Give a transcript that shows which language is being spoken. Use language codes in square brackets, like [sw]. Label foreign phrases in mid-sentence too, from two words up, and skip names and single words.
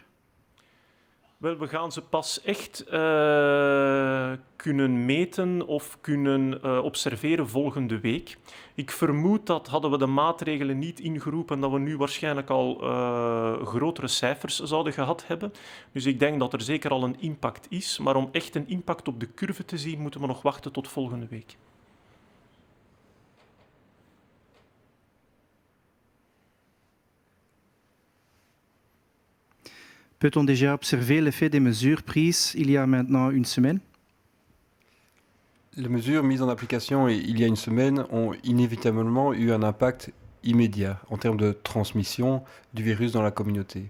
[nl] Wel, we gaan ze pas echt kunnen meten of kunnen observeren volgende week. Ik vermoed dat, hadden we de maatregelen niet ingeroepen, dat we nu waarschijnlijk al grotere cijfers zouden gehad hebben. Dus ik denk dat er zeker al een impact is. Maar om echt een impact op de curve te zien, moeten we nog wachten tot volgende week. [fr] Peut-on déjà observer l'effet des mesures prises il y a maintenant une semaine? Les mesures mises en application il y a une semaine ont inévitablement eu un impact immédiat en termes de transmission du virus dans la communauté.